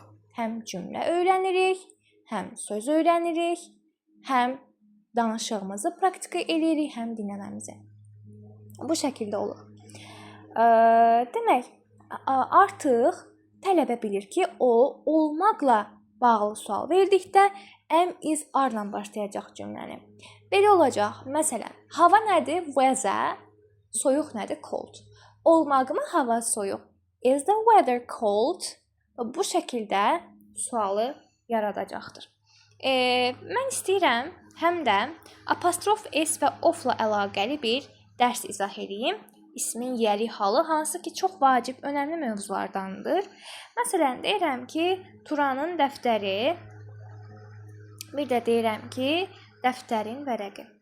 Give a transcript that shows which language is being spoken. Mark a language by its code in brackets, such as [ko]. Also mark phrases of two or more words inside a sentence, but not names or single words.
[az] Həm cümlə öyrənirik, həm söz öyrənirik, həm danışığımızı praktika edirik, həm dinləməmizi. Bu şəkildə olur. Demək, artıq tələbə bilir ki, o olmaqla bağlı sual verdikdə [en] am, is, [az] are-la başlayacaq cümləni. Belə olacaq. Məsələn, hava nədir? Weather. Soyuq nədir? Cold. Olmaqmı hava soyuq? [en] Is the weather cold? [az] Bu şəkildə sualı yaradacaqdır. Mən istəyirəm həm də apostrof s və of-la əlaqəli bir dərs izah edeyim. İsmin yeri halı, hansı ki, çox vacib, önəmli mövzulardandır. Məsələn, deyirəm ki, Turanın dəftəri, bir də deyirəm ki, dəftərin vərəqi.